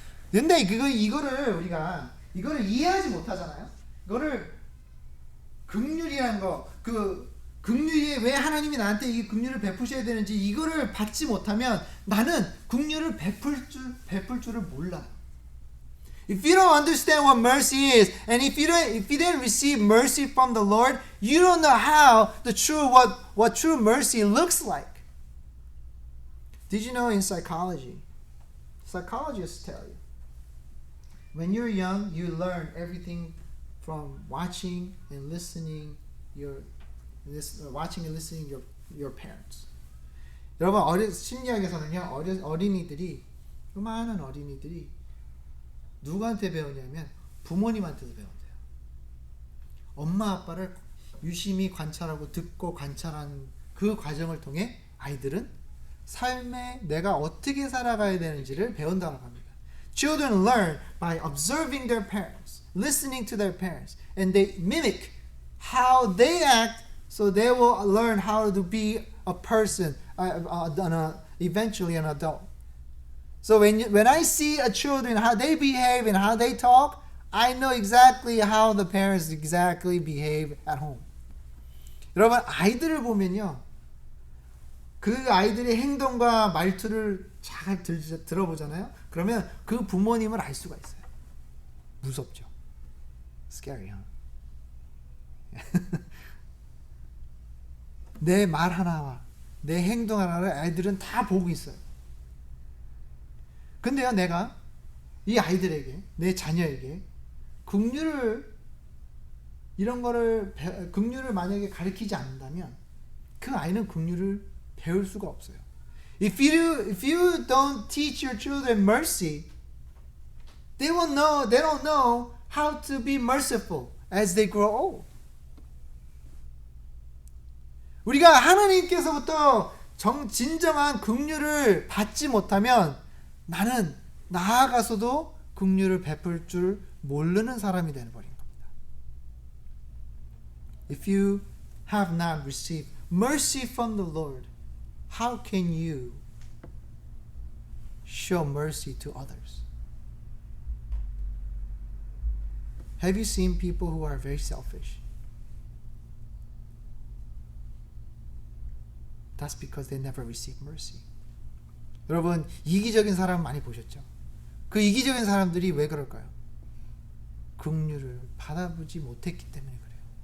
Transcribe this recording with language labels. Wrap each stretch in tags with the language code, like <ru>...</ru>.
<ko>근데 이거를 이해하지 못하잖아요. 이거를 긍휼이라는 거, 긍휼이 왜 하나님이 나한테 이 긍휼을 베푸셔야 되는지 이거를 받지 못하면 나는 긍휼을 베풀 줄을 몰라요.</ko> <en>If you don't understand what mercy is, and if you didn't receive mercy from the Lord, you don't know how what true mercy looks like. Did you know in psychology, psychologists tell you, when you're young, you learn everything from watching and listening your parents.</en> <ko>여러분 심리학에서는요 많은 어린이들이 누구한테 배우냐면 부모님한테서 배운대요. 엄마 아빠를 유심히 관찰하고 듣고 관찰한 그 과정을 통해 아이들은 삶에 내가 어떻게 살아가야 되는지를 배운다고 합니다.</ko> <en>Children learn by observing their parents, listening to their parents, and they mimic how they act, so they will learn how to be a person, eventually an adult. So when I see a children, how they behave and how they talk, I know exactly how the parents exactly behave at home.</en> <ko>여러분, 아이들을 보면요, 그 아이들의 행동과 말투를 잘 들어보잖아요. 그러면 그 부모님을 알 수가 있어요. 무섭죠.</ko> <en>Scary, huh?</en> <ko>내 말 하나와 내 행동 하나를 아이들은 다 보고 있어요. 근데요, 내가 이 아이들에게, 내 자녀에게 긍휼을 만약에 가르치지 않는다면 그 아이는 긍휼을 배울 수가 없어요.</ko> <en>If you don't teach your children mercy, they don't know how to be merciful as they grow old.</en> <ko>우리가 하나님께서부터 진정한 긍휼을 받지 못하면 나는 나아가서도 긍휼을 베풀 줄 모르는 사람이 되어버린 겁니다.</ko> <en>If you have not received mercy from the Lord, how can you show mercy to others? Have you seen people who are very selfish? That's because they never received mercy.</en> <ko>여러분, 이기적인 사람 많이 보셨죠? 그 이기적인 사람들이 왜 그럴까요? 긍휼을 받아보지 못했기 때문에 그래요.</ko>